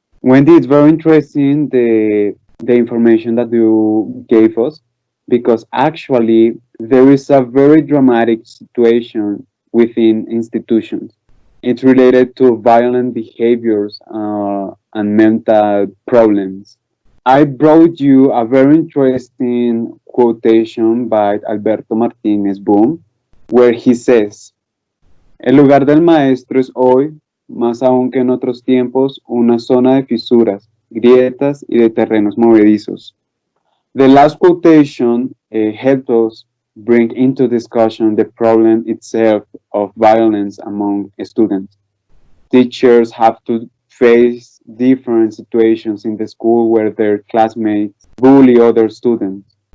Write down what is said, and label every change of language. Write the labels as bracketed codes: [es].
[en] Wendy, it's very interesting the information that you gave us because actually there is a very dramatic situation within institutions. It's related to violent behaviors and mental problems. I brought you a very interesting quotation by Alberto Martínez Boom, where he says, [es] el lugar del maestro es hoy, más aún que en otros tiempos, una zona de fisuras, grietas y de terrenos movedizos. [en] The last quotation helps us bring into discussion the problem itself of violence among students. Teachers have to face different situations in the school where their classmates bully other students.